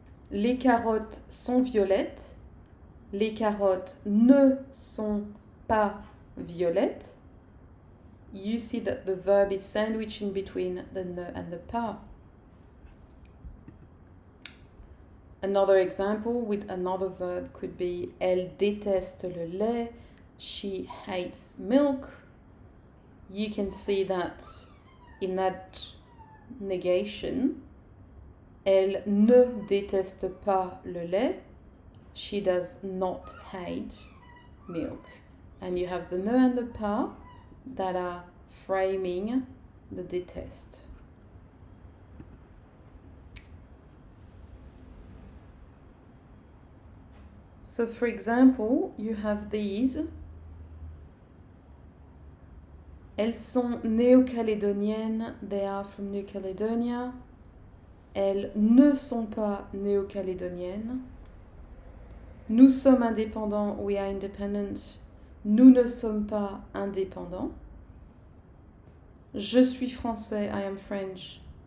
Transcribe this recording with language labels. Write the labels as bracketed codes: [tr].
[fr] Les carottes sont violettes. Les carottes ne sont pas violettes. [en] You see that the verb is sandwiched in between the ne and the pas. Another example with another verb could be [fr] elle déteste le lait, [en] she hates milk. You can see that in that negation, [fr] elle ne déteste pas le lait, [en] She does not hate milk. And you have the ne and the pas that are framing the déteste. So for example, you have these. [fr] Elles sont néo-calédoniennes, [en] they are from New Caledonia. [fr] Elles ne sont pas néo-calédoniennes. Nous sommes indépendants, [en] we are independent. [fr] Nous ne sommes pas indépendants. Je suis français, [en] I am French.